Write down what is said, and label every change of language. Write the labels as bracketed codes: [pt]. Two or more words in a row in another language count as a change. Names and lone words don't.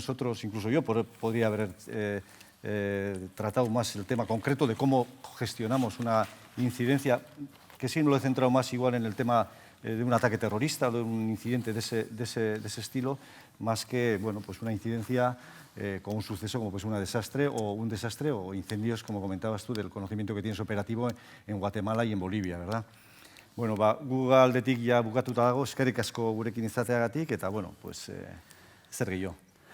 [es] nosotros, incluso yo, podría haber tratado más el tema concreto de cómo gestionamos una incidencia, que sí no lo he centrado más igual en el tema de un ataque terrorista, de un incidente de ese estilo, más que, bueno, pues una incidencia con un suceso como pues un desastre o incendios, como comentabas tú, del conocimiento que tienes operativo en Guatemala y en Bolivia, ¿verdad? [eu] Bueno, gu aldetik ja bukatuta dago, eskerrik asko gurekin izateagatik, eta, [es] bueno, pues, [eu] zer gehiago.